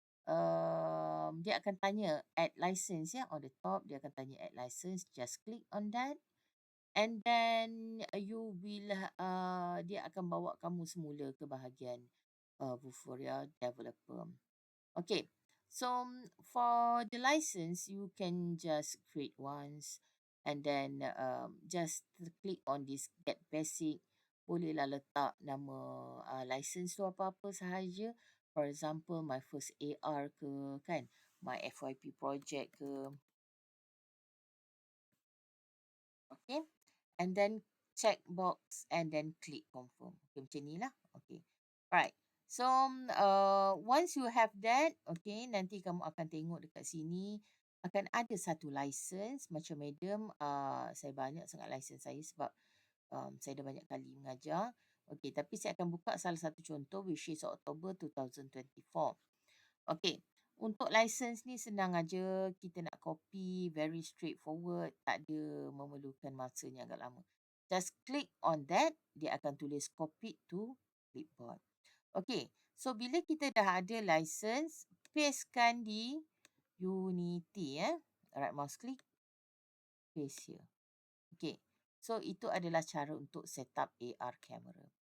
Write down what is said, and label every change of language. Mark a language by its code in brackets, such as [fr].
[ms] Dia akan tanya [en] add license ya, on the top [ms] dia akan tanya [en] add license, just click on that and then you will [ms] dia akan bawa kamu semula ke bahagian [en] Vuforia developer. Okay, So for the license, you can just create once and then just click on this get basic. [ms] Bolehlah letak nama license tu apa-apa sahaja. [en] For example, my first AR [ms] ke kan, [en] my FYP project ke. Okay. And then check box and then click confirm. Okay, macam ni lah. Okay. Alright. So, once you have that, okay, [ms] nanti kamu akan tengok dekat sini akan ada satu license. Macam madam, saya banyak sangat license saya sebab saya dah banyak kali mengajar. Okay, tapi saya akan buka salah satu contoh [en] which is October 2024. [ms] Okay, untuk license ni senang aja. Kita nak copy, [en] very straightforward. [ms] Tak ada memerlukan masa yang agak lama. [en] Just click on that, [ms] dia akan tulis [en] copy to clipboard. [ms] Okay, so bila kita dah ada license, pastekan di Unity. [en] Right mouse click, paste here. [ms] Okay, so itu adalah cara untuk [en] set up AR camera.